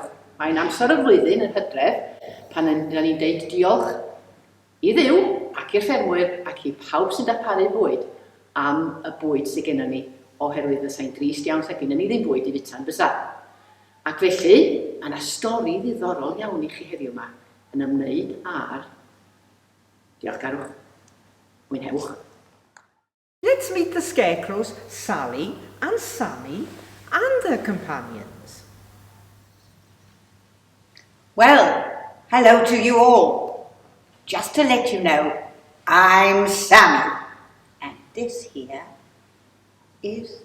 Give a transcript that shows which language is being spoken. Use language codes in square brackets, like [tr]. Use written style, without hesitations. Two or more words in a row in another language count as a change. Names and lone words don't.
[cy] Mae'n amser y flwyddyn yn Hydref pan ni'n deud diolch i Dduw ac i'r ffermwyr ac i pawb sy'n darparu bwyd am y bwyd sydd gennym ni oherwydd y sain drist iawn sydd gennym ni ddim bwyd i fyta'n bysa. Ac felly, yna stori ddiddorol iawn i chi heddiw yma yn ymwneud â'r diolchgarwch. Mwynhewch. [en] Let's meet the scarecrows, Sally and Sammy, and their companions. Well, hello to you all. Just to let you know, I'm Sammy, and this here is